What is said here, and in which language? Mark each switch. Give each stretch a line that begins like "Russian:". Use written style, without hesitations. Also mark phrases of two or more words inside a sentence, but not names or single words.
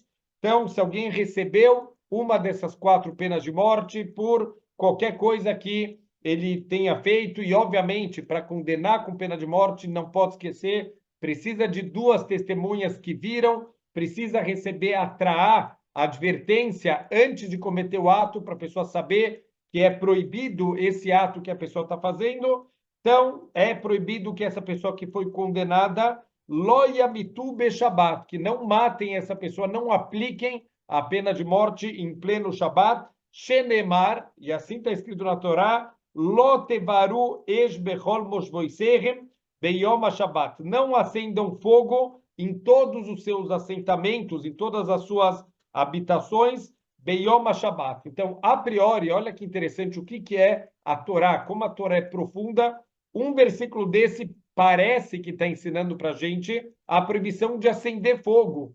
Portuguese: Então, se alguém recebeu uma dessas 4 penas de morte por qualquer coisa que ele tenha feito, e obviamente, para condenar com pena de morte, não pode esquecer, precisa de 2 testemunhas que viram, precisa receber a advertência antes de cometer o ato, para a pessoa saber que é proibido esse ato que a pessoa está fazendo. Então, é proibido que essa pessoa que foi condenada,
Hebrew: לא ימיתו בשבת,
Portuguese: que não matem essa pessoa, não apliquem a pena de morte em pleno Shabat, shenemar, e assim está escrito na Torá,
Hebrew: לא תבערו אש בכל מושבותיכם ביום השבת,
Portuguese: não acendam fogo em todos os seus assentamentos, em todas as suas habitações,
Hebrew: ביום השבת.
Portuguese: Então, a priori, olha que interessante o que é a Torá, como a Torá é profunda. Um versículo desse parece que está ensinando para a gente a proibição de acender fogo.